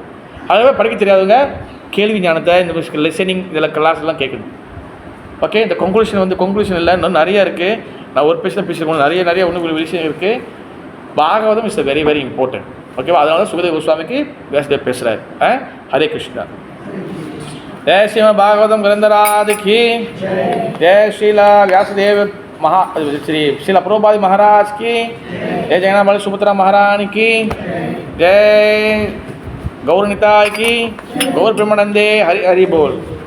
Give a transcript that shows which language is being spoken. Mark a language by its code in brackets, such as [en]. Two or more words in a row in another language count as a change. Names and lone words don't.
[ta] அதுவே படிக்க தெரியாதவங்க கேள்வி ஞானத்தை இந்த லிசனிங் இதில் கிளாஸ்லாம் கேட்கணும். ஓகே, இந்த கொன்க்ளூஷன் இல்லை, இன்னும் நிறையா இருக்குது. நான் ஒரு பேசியிருக்கோம், நிறைய ஒன்று விஷயம் இருக்குது. [en] பாகவதம் is very important. ஓகேவா? [ta] அதனால தான் சுகதேவ கோஸ்வாமிக்கு வியாசதேவ் பேசுகிறார். ஹரே கிருஷ்ணா. [hi] जय श्रीमद् भागवतम ग्रंथराज की जय श्रीला व्यासदेव श्रीला प्रभुपाद महाराज की जय जगन्नाथ सुभद्रा महारानी की जय गौर निताय की गौर ब्रह्मानंदे हरि हरि बोल.